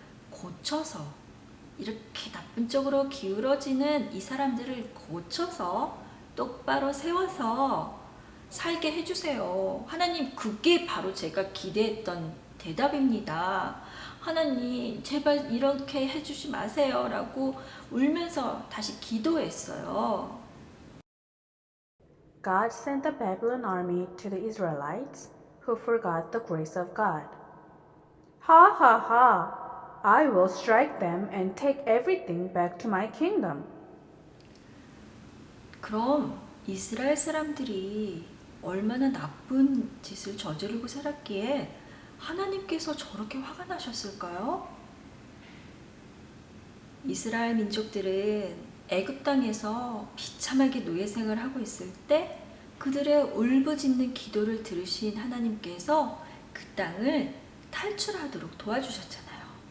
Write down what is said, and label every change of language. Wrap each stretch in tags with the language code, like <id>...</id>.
<ko>고쳐서, 이렇게 나쁜 쪽으로 기울어지는 이 사람들을 고쳐서 똑바로 세워서 살게 해주세요. 하나님, 그게 바로 제가 기대했던 대답입니다. 하나님, 제발 이렇게 해주지 마세요. 라고 울면서 다시 기도했어요.</ko> <en>God sent the Babylon army to the Israelites, who forgot the grace of God. Ha ha ha! I will strike them and take everything back to my kingdom.</en> <ko>그럼 이스라엘 사람들이 얼마나 나쁜 짓을 저지르고 살았기에 하나님께서 저렇게 화가 나셨을까요? 이스라엘 민족들은 애굽 땅에서 비참하게 노예 생활을 하고 있을 때 그들의 울부짖는 기도를 들으신 하나님께서 그 땅을 탈출하도록 도와주셨잖아요.</ko>